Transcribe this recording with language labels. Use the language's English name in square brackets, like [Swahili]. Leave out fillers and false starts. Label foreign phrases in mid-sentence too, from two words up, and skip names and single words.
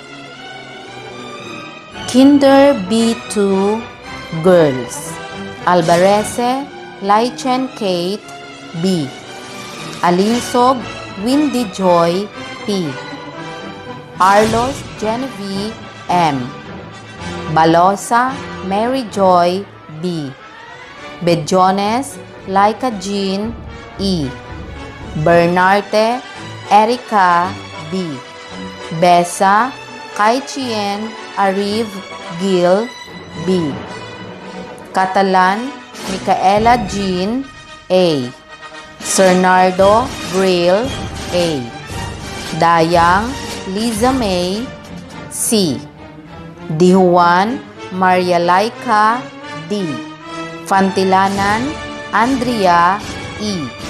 [English] Kinder B2 Girls Albarese Laichen Kate B. Alinsog Windy Joy P. Arlos Genevieve M. Balosa Mary Joy B. Bejones Laika Jean E. Bernarte Erica B. Besa Kaichien Ariv Gil B. Catalan Micaela Jean A. Cernardo Brill A. Dayang Liza May C. Di Juan Maria Laika D. Fantilanan Andrea E.